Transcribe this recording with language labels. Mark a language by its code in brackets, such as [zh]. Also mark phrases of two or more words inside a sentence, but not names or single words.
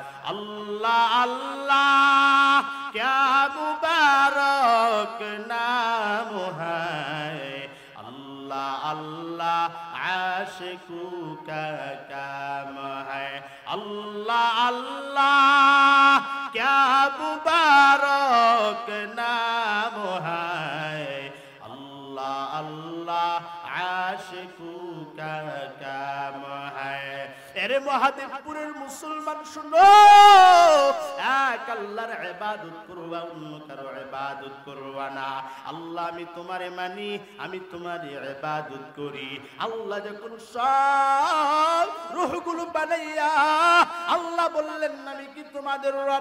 [ur] اللہ اللہ کیا مبارک نام ہے اللہ اللہ عاشقوں کا کام ہے اللہ اللہ کیا مبارک نام ہے اللہ اللہ عاشقوں کا کام ہے [bn] এরে মহাদেবপুরের মুসলমান শুনো এক আল্লাহর ইবাদত করবা অন্য কারো ইবাদত করবা না আল্লাহ আমি তোমারে মানি আমি তোমারই ইবাদত করি আল্লাহ যখন সব রূহগুলো বানাইয়া আল্লাহ বললেন আমি কি তোমাদের রব